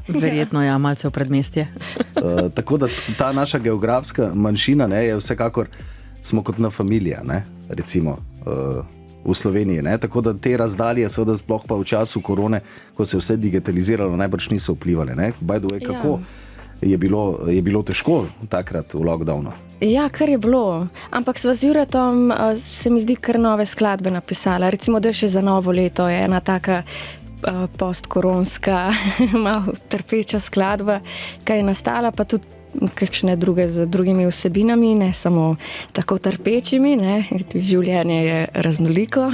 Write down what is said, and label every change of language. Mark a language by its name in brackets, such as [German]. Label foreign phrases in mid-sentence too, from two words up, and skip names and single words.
[Slovenian] Verjetno, ja, malce v predmestje. Tako da ta naša geografska manjšina, ne, je vsekakor, smo kot na familija, ne, recimo, v Sloveniji, ne? Tako da te razdalje, seveda sploh pa v času korone, ko se je vse digitaliziralo, najbrž niso vplivali, ne? [English] By the way, [Slovenian] kako je bilo težko takrat v lockdownu? Ja, kar je bilo, ampak sva z Juretom se mi zdi kar nove skladbe napisala, recimo da še za novo leto je ena taka postkoronska malo trpeča skladba, ki je nastala, pa tudi kakšne druge z drugimi vsebinami, ne samo tako trpečimi, ne, življenje je raznoliko.